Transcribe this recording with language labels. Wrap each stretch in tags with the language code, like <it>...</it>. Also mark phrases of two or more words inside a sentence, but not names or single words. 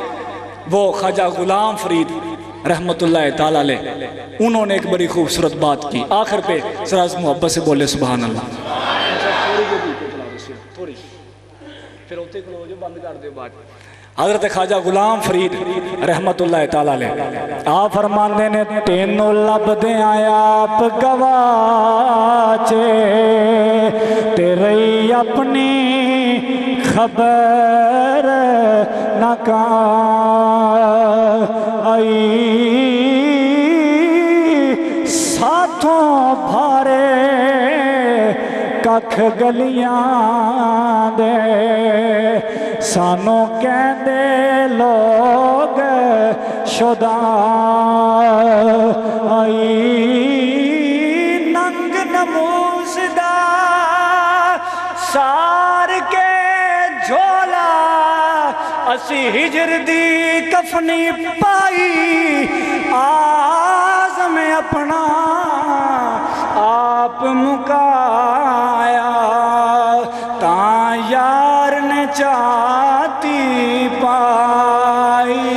<ur>وہ خواجہ غلام فرید</ur> <ar>رحمت اللہ تعالیٰ علیہ،</ar> <ur>انہوں نے ایک بڑی خوبصورت بات کی، آخر پہ ذرا محبت سے بولے</ur> <ar>سبحان اللہ۔</ar> <pa>حضرت خواجہ غلام فرید</pa> <ar>رحمت اللہ تعالیٰ علیہ</ar> <pa>آپ فرماندے نے تینوں لب دیاں آپ گواچے تیرے اپنی خبر نہ آئی ساتھوں بھارے ککھ گلیاں دے سانوں کہندے لوگ شدا آئی ننگ نموز دا سار کے جھولا اسی ہجر دی کفنی پائی آزم اپنا آپ مکایا تاں یار نے چاہتی پائی۔</pa>